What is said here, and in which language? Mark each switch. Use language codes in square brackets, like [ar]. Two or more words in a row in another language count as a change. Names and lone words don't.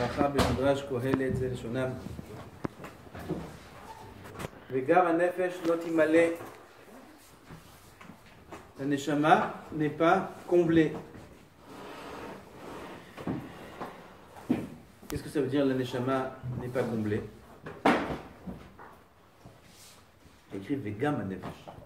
[he] הלכה במדרש קהלת זה לשונם. וגם הנפש לא תמלא. [fr] La neshama n'est pas comblée. Qu'est-ce que ça veut dire la neshama n'est pas comblée? Il écrit [he] וגם נפש.